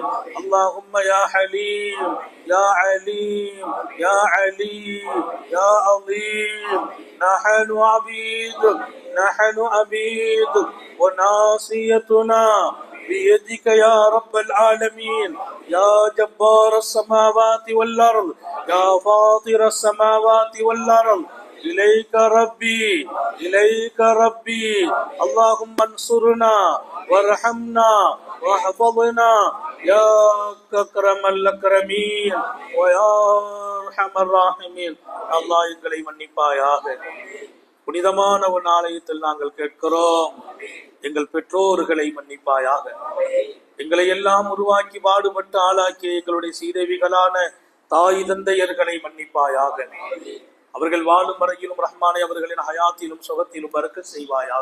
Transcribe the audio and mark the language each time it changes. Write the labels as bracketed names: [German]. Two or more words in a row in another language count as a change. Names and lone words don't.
[Arabic] اللهم يا حليم يا عليم يا عليم يا عظيم نحن عبيدك وناصيتنا بيدك يا رب العالمين يا جبار السماوات والأرض يا فاطر السماوات والأرض. إليك ربي اللهم انصرنا وارحمنا واحفظنا يا أكرم الأكرمين ويا أرحم الراحمين. [Tamil] அல்லாஹ் எங்களை மன்னிப்பாயாக. புனிதமான ஒரு ஆலயத்தில் நாங்கள் கேட்கிறோம், எங்கள் பெற்றோர்களை மன்னிப்பாயாக. எங்களை எல்லாம் உருவாக்கி பாடுபட்டு ஆளாக்கிய எங்களுடைய சீதேவிகளான தாய் தந்தையர்களை மன்னிப்பாயாக. அவர்கள் வாழும் வரையிலும் ரஹ்மானே அவர்களின் ஹயாத்திலும் சுகத்திலும் பரக்கத் செய்வாயாக.